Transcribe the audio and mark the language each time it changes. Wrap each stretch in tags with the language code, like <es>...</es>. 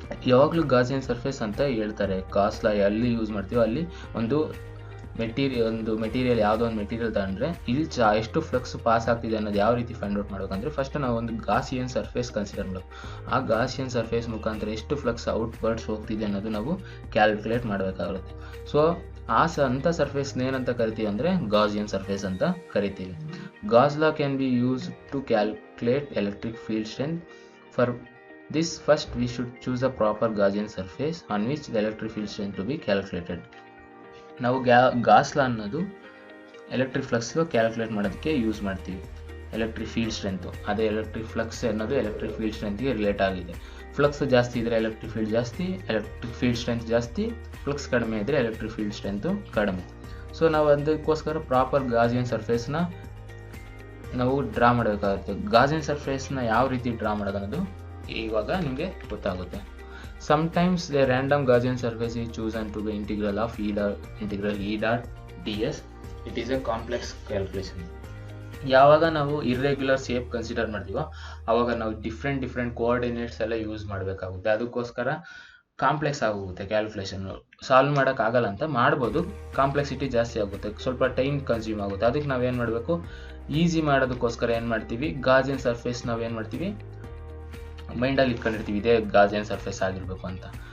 <kn>ಯಾವಾಗಲೂ Gaussian surface ಅಂತ ಹೇಳ್ತಾರೆ. ಗಾಸ್ ಲಾ ಎಲ್ಲಿ ಯೂಸ್ ಮಾಡ್ತೀವೋ ಅಲ್ಲಿ ಒಂದು ಮೆಟೀರಿಯಲ್ ಯಾವುದೋ ಒಂದು ಮೆಟೀರಿಯಲ್ ತಗೊಂಡ್ರೆ ಇಲ್ಲಿ ಎಷ್ಟು ಫ್ಲಕ್ಸ್ ಪಾಸ್ ಆಗ್ತಿದೆ ಅನ್ನೋದು ಯಾವ ರೀತಿ ಫೈಂಡ್ ಔಟ್ ಮಾಡಬೇಕಂದ್ರೆ, ಫಸ್ಟ್ ನಾವು ಒಂದು ಗಾಸಿಯನ್ ಸರ್ಫೇಸ್ ಕನ್ಸಿಡರ್ ಮಾಡಬೇಕು. ಆ ಗಾಸಿಯನ್ ಸರ್ಫೇಸ್ ಮುಖಾಂತರ ಎಷ್ಟು ಫ್ಲಕ್ಸ್ ಔಟ್ವರ್ಡ್ಸ್ ಹೋಗ್ತಿದೆ ಅನ್ನೋದು ನಾವು ಕ್ಯಾಲ್ಕುಲೇಟ್ ಮಾಡಬೇಕಾಗುತ್ತೆ. ಸೊ ಅಂಥ ಸರ್ಫೇಸ್ನ ಏನಂತ ಕರಿತೀವಿ ಅಂದರೆ ಗಾಸಿಯನ್ ಸರ್ಫೇಸ್ ಅಂತ ಕರಿತೀವಿ.</kn> <en>Gauss law can be use to calculate electric field strength. For this first we should choose a proper Gaussian surface on which the electric field strength to be calculated.</en> <kn>ನಾವು Gauss ಲಾ ಅನ್ನೋದು electric flux calculate ಮಾಡೋದಕ್ಕೆ use ಮಾಡ್ತೀವಿ. Electric field strength, ಅದೇ electric flux ಅನ್ನೋದು electric field ಸ್ಟ್ರೆಂತ್ಗೆ relate ಆಗಿದೆ. Flux ಜಾಸ್ತಿ ಇದ್ದರೆ electric field ಜಾಸ್ತಿ, ಎಲೆಕ್ಟ್ರಿಕ್ ಫೀಲ್ಡ್ ಸ್ಟ್ರೆಂತ್ ಜಾಸ್ತಿ, ಫ್ಲಕ್ಸ್ ಕಡಿಮೆ ಇದ್ದರೆ ಎಲೆಕ್ಟ್ರಿಕ್ ಫೀಲ್ಡ್ ಸ್ಟ್ರೆಂತು ಕಡಿಮೆ. ಸೊ ನಾವು ಅದಕ್ಕೋಸ್ಕರ ಪ್ರಾಪರ್ ಗಾಜಿಯನ್ ಸರ್ಫೇಸ್ನ ನಾವು ಡ್ರಾ ಮಾಡಬೇಕಾಗುತ್ತೆ. ಗಾಜಿಯನ್ ಸರ್ಫೇಸ್ನ ಯಾವ ರೀತಿ ಡ್ರಾ ಮಾಡೋದು ಅನ್ನೋದು ಇವಾಗ ನಿಮಗೆ ಗೊತ್ತಾಗುತ್ತೆ.</kn> <en>Sometimes the random Gaussian surface is chosen to be integral of integral E dot ds. It is a complex calculation.</en> <kn>ಯಾವಾಗ ನಾವು ಇರ್ರೆಗ್ಯುಲರ್ ಶೇಪ್ ಕನ್ಸಿಡರ್ ಮಾಡ್ತೀವೋ ಆವಾಗ ನಾವು ಡಿಫ್ರೆಂಟ್ ಕೋಆರ್ಡಿನೇಟ್ಸ್ ಎಲ್ಲ ಯೂಸ್ ಮಾಡಬೇಕಾಗುತ್ತೆ. ಅದಕ್ಕೋಸ್ಕರ ಕಾಂಪ್ಲೆಕ್ಸ್ ಆಗೋಗುತ್ತೆ ಕ್ಯಾಲ್ಕುಲೇಷನ್. ಸಾಲ್ವ್ ಮಾಡೋಕ್ಕಾಗಲ್ಲ ಅಂತ ಮಾಡ್ಬೋದು, ಕಾಂಪ್ಲೆಕ್ಸಿಟಿ ಜಾಸ್ತಿ ಆಗುತ್ತೆ, ಸ್ವಲ್ಪ ಟೈಮ್ ಕನ್ಸ್ಯೂಮ್ ಆಗುತ್ತೆ. ಅದಕ್ಕೆ ನಾವೇನು ಮಾಡಬೇಕು, ಈಸಿ ಮಾಡೋದಕ್ಕೋಸ್ಕರ ಏನು ಮಾಡ್ತೀವಿ, ಗಾಜಿಯನ್ ಸರ್ಫೇಸ್ ನಾವೇನು ಮಾಡ್ತೀವಿ, ಮೈಂಡಲ್ಲಿ ಇಟ್ಕೊಂಡಿರ್ತೀವಿ ಇದೇ ಗಾಜಿಯನ್ ಸರ್ಫೇಸ್ ಆಗಿರಬೇಕು ಅಂತ.</kn>